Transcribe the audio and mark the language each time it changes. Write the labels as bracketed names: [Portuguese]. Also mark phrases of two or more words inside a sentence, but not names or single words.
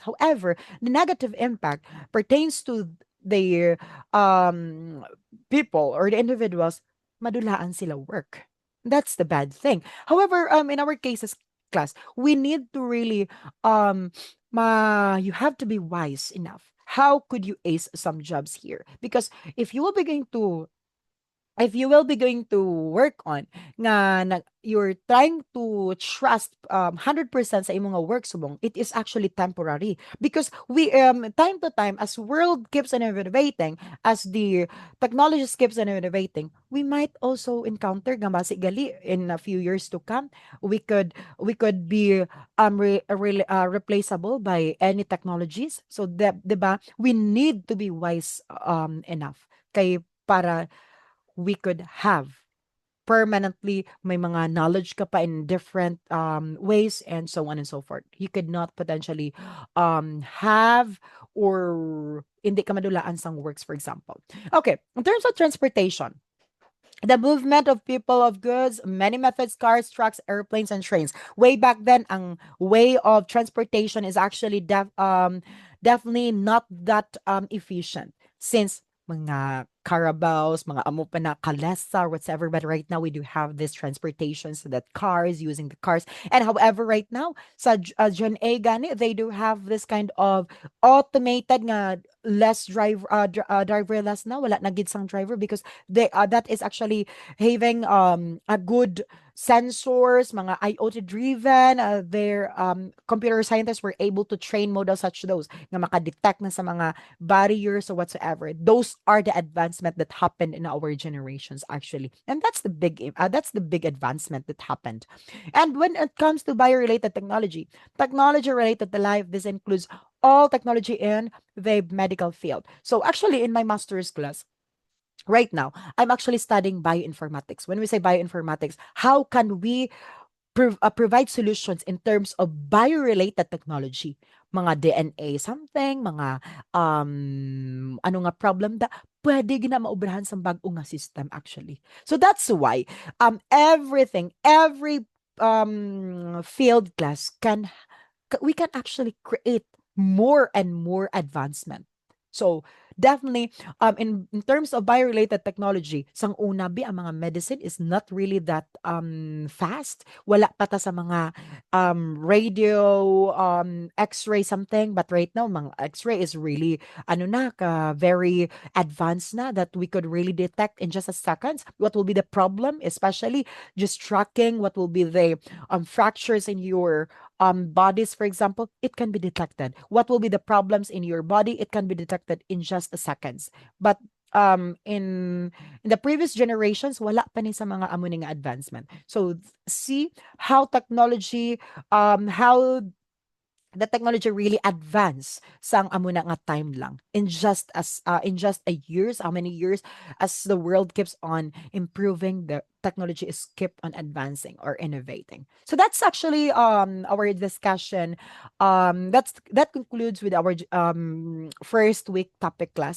[English] However, the negative impact pertains to the people or the individuals, [Hiligaynon] madulaan sila work. [English] That's the bad thing. However, in our cases, class, we need to really you have to be wise enough. How could you ace some jobs here? Because if you will be going to if you will be going to work on you're trying to trust 100% [Hiligaynon] sa imong nga work subong, [English] it is actually temporary, because we time to time, as world keeps on innovating, as the technologies keeps on innovating, we might also encounter [Hiligaynon] nga basi gali [English] in a few years to come, we could be replaceable by any technologies. So that, 'di ba, we need to be wise enough kay para we could have permanently [Hiligaynon] may mga knowledge ka pa [English] in different ways, and so on and so forth. You could not potentially have or [Hiligaynon] hindi ka madulaan sang [English] works, for example. Okay, in terms of transportation, the movement of people, of goods, many methods, cars, trucks, airplanes, and trains. Way back then, ang way of transportation is actually definitely not that efficient, since [Hiligaynon] mga carabaos, mga amo pa na kalesa, [English] or whatever. But right now, we do have this transportation, so that cars, using the cars. And however, right now, sa John A. Gani, they do have this kind of automated nga less driverless na, [Hiligaynon] wala na gid sang driver, [English] because they that is actually having a good sensors, mga IoT driven. Their computer scientists were able to train models such those [Hiligaynon] nga makadetect na sa mga [English] barriers or whatsoever. Those are the advancement that happened in our generations actually, and that's the big advancement that happened. And when it comes to bio-related technology related to life, this includes all technology in the medical field. So actually, in my master's class right now, I'm actually studying bioinformatics. When we say bioinformatics, how can we provide solutions in terms of bio-related technology? mga DNA something, [Hiligaynon] mga ano nga problem da pwede gina maubrahan sa bag-o nga system actually. [English] So that's why everything, every field class we can actually create more and more advancement. So definitely in terms of biorelated technology, [Hiligaynon] sang una bi ang mga [English] medicine is not really that fast. [Hiligaynon] Wala pa ta sa mga [English] radio x-ray something, but right now mga x-ray is really ano na ka very advanced na that we could really detect in just a seconds what will be the problem, especially just tracking what will be the fractures in your bodies, for example, it can be detected. What will be the problems in your body? It can be detected in just a seconds. But in the previous generations, [Hiligaynon] wala pa ni sa mga amo ni nga advancement. [English] So see how technology, how the technology really advanced [Hiligaynon] sang amo na nga [English] time lang in just a years, how many years, as the world keeps on improving, the technology is keep on advancing or innovating. So that's actually our discussion. That concludes with our first week topic class.